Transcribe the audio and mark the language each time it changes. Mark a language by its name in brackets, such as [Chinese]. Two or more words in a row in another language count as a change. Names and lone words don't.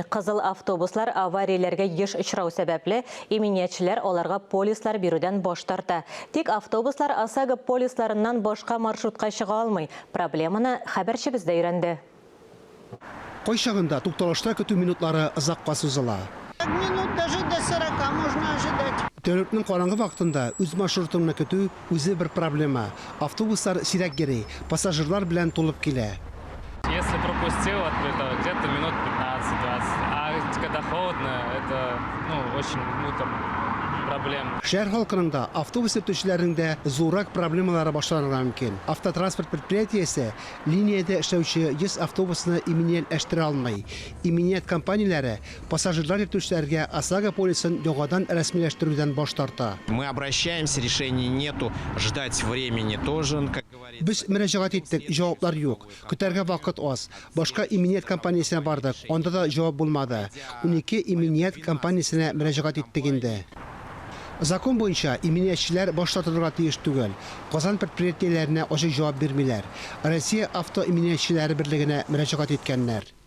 [Tatar] Кызыл автобуслар аварияләргә еш очрау сәбәпле иминиятләр аларга полислар бирүдән баш тарта. Тик автобуслар ОСАГО полисларыннан башка маршрутка чыга алмый. Проблеманы хәбәрчебез дә өйрәнде. Кайчагында тукталышта көтү минутлары озакка сузыла. [Russian] Минут даже до 40 можно ожидать. [Tatar] Тәүлекнең караңгы вакытында үз маршрутыңны көтү үзе бер проблема. Автобуслар сирәк йөри, пассажирлар белән тулып килә. [Russian] Если пропустил открыто, где-то минут 15-20. А когда холодно, это очень проблема. [Tatar] Шәһәр халкының да автобус йөртүчеләрнең дә зуррак проблемалары башланырга мөмкин. Автотранспорт предприятиесе линиядә эшләүче 100 автобусны иминиятләштерә алмый. Иминият компанияләре пассажирлар йөртүчеләргә ОСАГО полисын яңадан рәсмиләштерүдән баш тарта. [Russian] Мы обращаемся, решений нету, ждать времени тоже, как говорится. [Tatar] Без мөрәҗәгать иттек, җаваплар юк. Көтәргә вакыт аз. Башка иминият компаниясенә бардык, анда да җавап булмады. 12 иминият компаниясенә мөрәҗәгать иттек инде. Закон буенча иминиятләр баш тартырга тиеш түгел. Казан предприятиеләренә ачык җавап бирмиләр. Россия автоиминиятләре берлегенә мөрәҗәгать иткәннәр.